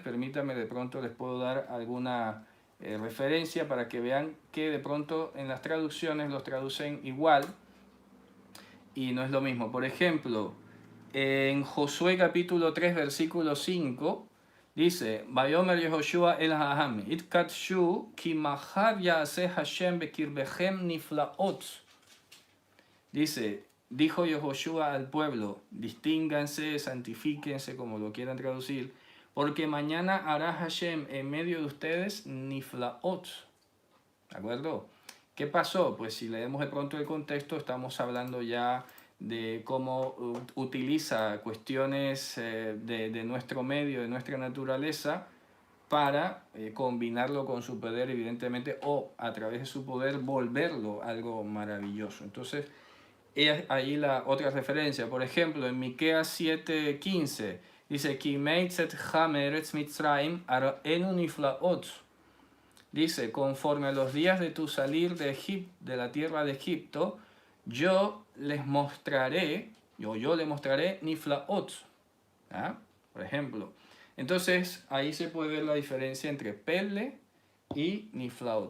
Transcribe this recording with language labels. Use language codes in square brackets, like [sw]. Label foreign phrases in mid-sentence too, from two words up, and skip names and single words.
[es] Permítanme, de pronto les puedo dar alguna referencia para que vean que de pronto en las traducciones los traducen igual y no es lo mismo. Por ejemplo, en Josué capítulo 3, versículo 5, dice, [he] ויאמר יהושע אל העם, התקדשו כי מחר יעשה השם בקרבכם נפלאות. [es] Dice, dijo Yehoshua al pueblo, distínganse, santifíquense, como lo quieran traducir, porque mañana hará Hashem en medio de ustedes niflaot. ¿De acuerdo? ¿Qué pasó? Pues si leemos de pronto el contexto, estamos hablando ya de cómo utiliza cuestiones de nuestro medio, de nuestra naturaleza, para combinarlo con su poder, evidentemente, o a través de su poder volverlo algo maravilloso. Entonces, ahí la otra referencia. Por ejemplo, en Miqueas 7:15 dice, [he] כי מצאת המארץ מצרים אראנו נפלאות. [es] Dice, conforme a los días de tu salir de la tierra de Egipto, yo le mostraré niflaot. ¿Ah? Por ejemplo. Entonces, ahí se puede ver la diferencia entre pele y niflaot.